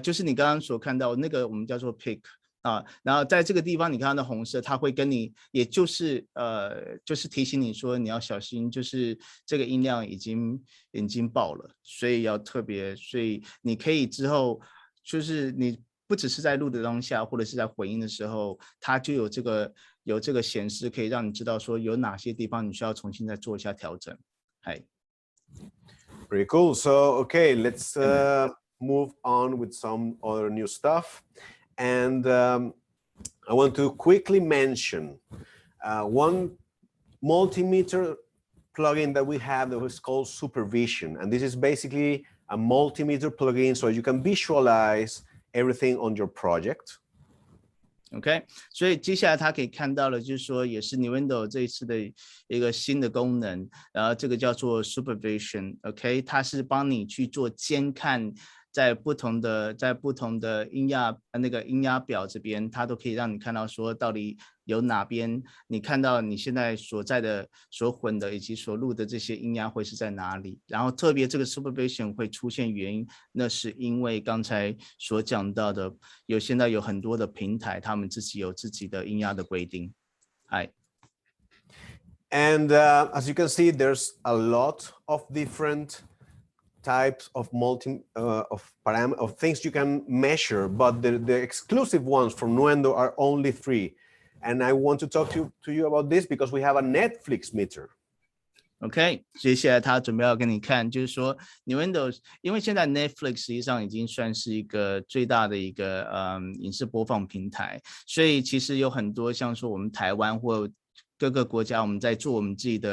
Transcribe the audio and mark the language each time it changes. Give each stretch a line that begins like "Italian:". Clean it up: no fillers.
Chinese: 就是你刚刚所看到那个我们叫做 pick。然后在这个地方你看到的红色，它会跟你，也就是提醒你说你要小心，就是这个音量已经爆了，所以要特别，所以你可以之后就是你不只是在录的当下，或者是在回音的时候，它就有这个显示，可以让你知道说有哪些地方你需要重新再做一下调整。嗨。
English: Pretty cool. So okay, let's move on with some other new stuff. And I want to quickly mention one multimeter plugin that we have that is called Supervision. And this is basically a multimeter plugin so you can visualize everything on your project.
Chinese: OK， 所以接下来他可以看到了，就是说也是 Nuendo 这一次的一个新的功能，然后这个叫做 Supervision。OK， 它是帮你去做监看。在不同的音压表这边，它都可以让你看到说到底有哪边你看到你现在所混的以及所录的这些音压会是在哪里。然后特别这个 supervision 会出现原因，那是因为刚才所讲到的，现在有很多的平台，他们有自己的音压的规定。嗨。
English: And as you can see, there's a lot of different types of of things you can measure, but the exclusive ones from Nuendo are only 3. And I want to talk to you about this because we have a Netflix meter.
Chinese: OK， 接下来他准备要跟你看，就是说 Nuendo， 因为现在 Netflix 实际上已经算是一个最大的一个影视播放平台，所以其实有很多像说我们台湾或各个国家，我们在做我们自